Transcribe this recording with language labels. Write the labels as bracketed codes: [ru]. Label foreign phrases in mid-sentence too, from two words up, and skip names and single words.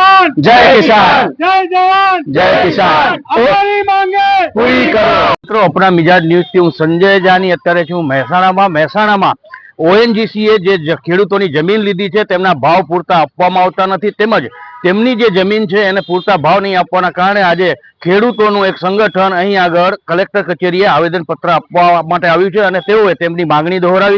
[hi] जय किसान, जय जवान, जय किसान, हमारी मांगे [gu] પૂરી કરો। મિત્રો, આપણા મિજાજ ન્યૂઝથી હું સંજય જાની અત્યારે છું મહેસાણામાં ઓએનજીસી એ જે ખેડૂતોની જમીન લીધી છે તેમના ભાવ પૂરતા આપવામાં આવતા નથી, તેમજ તેમની જે જમીન છે એને પૂરતા ભાવ નહીં આપવાના કારણે આજે ખેડૂતોનું એક સંગઠન અહીં આગળ કલેક્ટર કચેરીએ આવેદનપત્ર આપવા માટે આવ્યું છે અને તેઓએ તેમની માંગણી દોહરાવી।